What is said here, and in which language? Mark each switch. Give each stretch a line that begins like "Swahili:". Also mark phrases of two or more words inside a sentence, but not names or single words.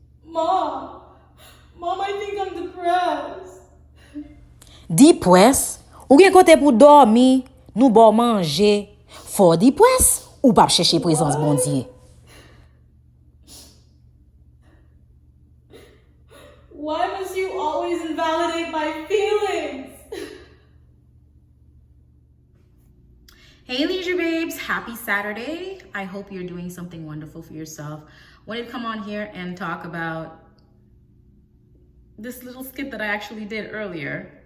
English: Mom, I think I'm depressed. Depressed?
Haitian Creole: Ou gen kote pou dormi, nou bon manje.
English: For depressed?
Haitian Creole: Ou pap chèche présence bondye?
English: Why must you always invalidate my feelings? Hey Leisurebabes, happy Saturday. I hope you're doing something wonderful for yourself. Wanted to come on here and talk about this little skit that I actually did earlier.